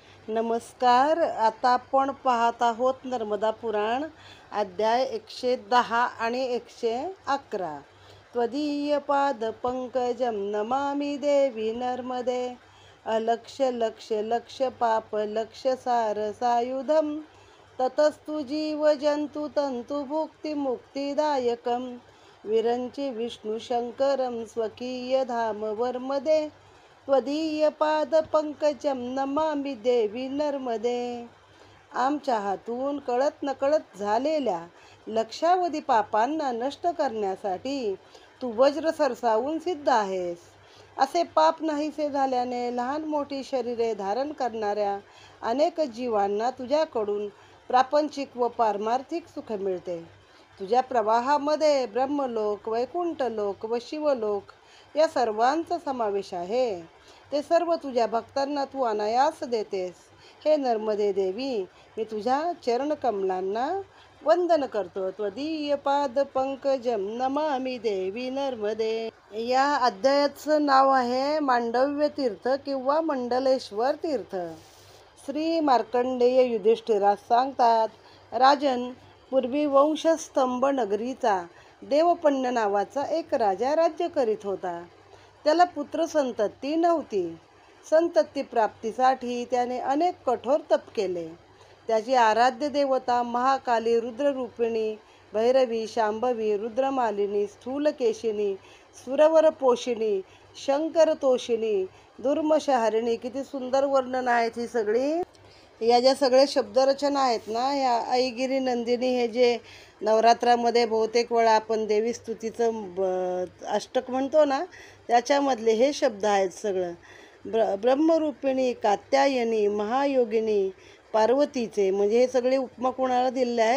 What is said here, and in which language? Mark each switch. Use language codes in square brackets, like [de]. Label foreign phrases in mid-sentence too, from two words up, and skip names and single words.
[mr] नमस्कार. आता आपण पाहत आहोत नर्मदा पुराण अध्याय 110 आणि 111. [sa] त्वदीय पाद पंकजम नमामि देवी नर्मदे, अलक्ष लक्ष लक्ष पाप लक्ष सार सायुधम, ततस्तु जीव जंतु तंतु भुक्ती मुक्तिदायकम, विरंची विष्णू शंकरम स्वकीय धाम वर्मदे, त्वदीय पाद पंकजम नमामि देवी नर्मदे. [mr] आमच्या हातून कळत नकळत झालेल्या लक्षावधी पापांना नष्ट करण्यासाठी तू वज्र सरसावून सिद्ध आहेस. असे पाप नाहीसे झाल्याने लहान मोठी शरीरे धारण करणाऱ्या अनेक जीवांना तुझ्याकडून प्रापंचिक व पारमार्थिक सुख मिळते. तुझ्या प्रवाहामध्ये ब्रह्मलोक, वैकुंठलोक व शिवलोक या सर्वांचा समावेश आहे. ते सर्व तुझ्या भक्तांना तू अनायास देतेस. हे नर्मदे देवी, मी तुझ्या चरणकमलांना वंदन करतो. [sa] त्वदीय पाद पंकजम नमामि देवी नर्मदे. [mr] या अध्यायाचं नाव आहे मांडव्य तीर्थ किंवा मंडलेश्वर तीर्थ. श्री मार्कंडेय युधिष्ठिरास सांगतात, राजन, पूर्वी वंशस्तंभ नगरीचा देवपण्य नावाचा एक राजा राज्य करीत होता. त्याला पुत्र संतती नव्हती. संतती प्राप्तीसाठी त्याने अनेक कठोर तप केले. त्याची आराध्य देवता महाकाली, रुद्ररूपिणी, भैरवी, शांभवी, रुद्रमालिनी, स्थूलकेशिनी, सुरवर पोषिणी, शंकरतोषिणी, दुर्मशहारिणी. किती सुंदर वर्णन आहेत ही सगळी. या ज्या सगळ्या शब्दरचना आहेत ना, ह्या ऐगिरी नंदिनी, हे जे नवरात्रामध्ये बहुतेक वेळा आपण देवी स्तुतीचं अष्टक म्हणतो ना, त्याच्यामधले हे शब्द आहेत सगळं. ब्रह्मरूपिणी, कात्यायनी, महायोगिनी, पार्वतीचे, म्हणजे हे सगळे उपमा कोणाला दिले आहेत?